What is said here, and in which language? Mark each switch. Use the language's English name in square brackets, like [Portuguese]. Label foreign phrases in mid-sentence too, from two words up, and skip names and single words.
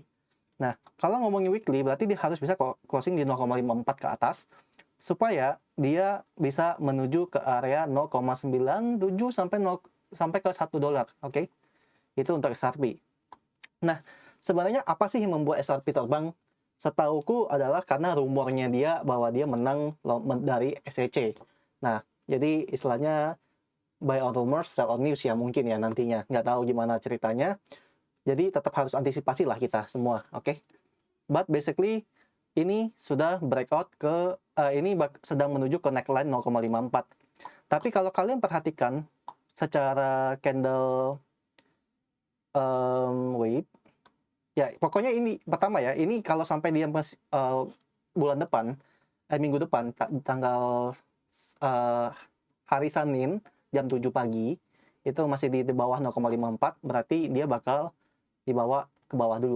[Indonesian] Nah, kalau ngomongin weekly berarti dia harus bisa closing di 0,54 ke atas supaya dia bisa menuju ke area 0,97 sampai ke $1, oke. Itu untuk SRP. Nah, sebenarnya apa sih yang membuat SRP terbang? Setauku adalah karena rumornya dia bahwa dia menang dari SEC. Nah, jadi istilahnya [English] buy on rumors, sell on news [Indonesian] ya mungkin ya nantinya. Nggak tahu gimana ceritanya. Jadi tetap harus antisipasi lah kita semua, oke? [English] But basically, [Indonesian] ini sudah breakout ke, ini sedang menuju ke neckline 0,54. Tapi kalau kalian perhatikan secara candle, wait, ya pokoknya ini pertama ya, ini kalau sampai dia bulan depan, minggu depan, tanggal hari Senin jam 7 pagi, itu masih di bawah 0,54, berarti dia bakal dibawa ke bawah dulu.